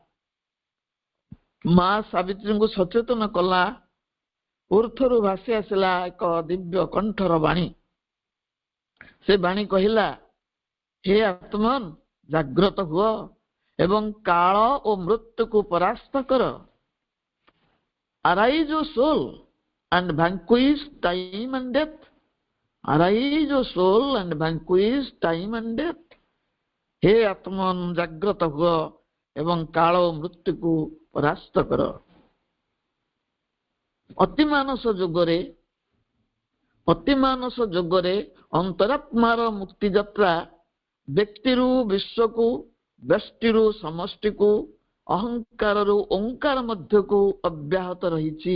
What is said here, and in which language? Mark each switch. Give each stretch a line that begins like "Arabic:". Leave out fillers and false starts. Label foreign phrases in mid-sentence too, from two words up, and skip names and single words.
Odia: ମା ସାବିତ୍ରୀଙ୍କୁ ସଚେତନ କଲା। ଉର୍ଥରୁ ଭାସି ଆସିଲା ଏକ ଦିବ୍ୟ କଣ୍ଠର ବାଣୀ। ସେ ବାଣୀ କହିଲା, ହେ ଆତ୍ମନ୍ ଜାଗ୍ରତ ହୁଅ ଏବଂ କାଳ ଓ ମୃତ୍ୟୁକୁ ପରାସ୍ତ କର।
English: Arise, O soul, and vanquish time and death. Arise, O soul, and vanquish time and death.
Odia: ହେ ଆତ୍ମନ୍ ଜାଗ୍ରତ ହୁଅ ଏବଂ କାଳ ଓ ମୃତ୍ୟୁକୁ ପରାସ୍ତ କର। ଅତିମାନସ ଯୋଗରେ ଅନ୍ତରାତ୍ମାର ମୁକ୍ତି ଯାତ୍ରା ବ୍ୟକ୍ତିରୁ ବିଶ୍ୱକୁ, ବ୍ୟଷ୍ଟିରୁ ସମଷ୍ଟିକୁ, ଅହଙ୍କାରରୁ ଓଙ୍କାର ମଧ୍ୟକୁ ଅବ୍ୟାହତ ରହିଛି।